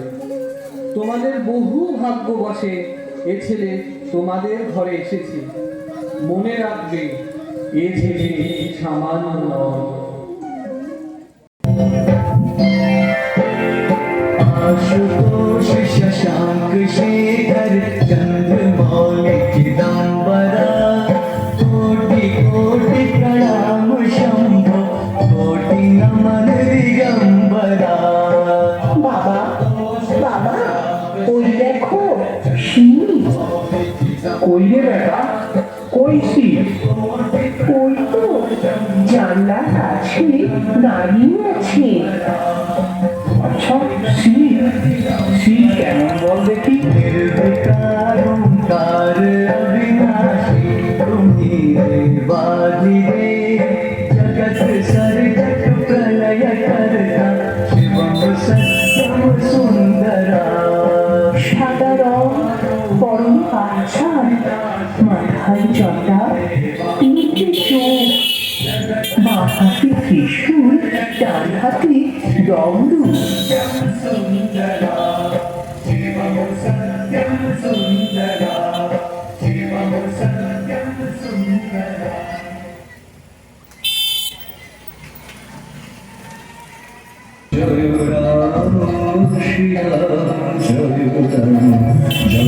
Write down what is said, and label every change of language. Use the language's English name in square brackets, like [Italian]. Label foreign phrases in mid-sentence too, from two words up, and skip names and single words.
[Bangla] তোমাদের বহু ভাগ্য বসে এ ছেলে তোমাদের ঘরে এসেছে। মনে রাখবে, এ ছেলে সামান্য নয়। [Hindi] आशुतोष शशांक शेखर चंद्रमौलिक दिगंबरा कोटि कोटि प्रणाम शंभो कोटि नमन दिगंबरा। [Bangla] বাবা বাবা, ওই দেখো শিব। কই রে বেটা, কই শিব? ওই তো জানলার কাছে দাঁড়িয়ে আছে। আচ্ছা, শিব? শিব কেমন বল দেখি? [Hindi] निर्विकार ओंकार अविनाशी तुम्ही वाजिरे जगत सर्जक प्रलय करता शिवम सत्यम सुंदरा। [Bangla] সাদা রং, পরম পাঁচাল, মাথায় জটা, তিনটে চোখ, বাঁ হাতে ত্রিশূল, ডান হাতে ডমরু। [Hindi] जय राम श्री राम जय राम जय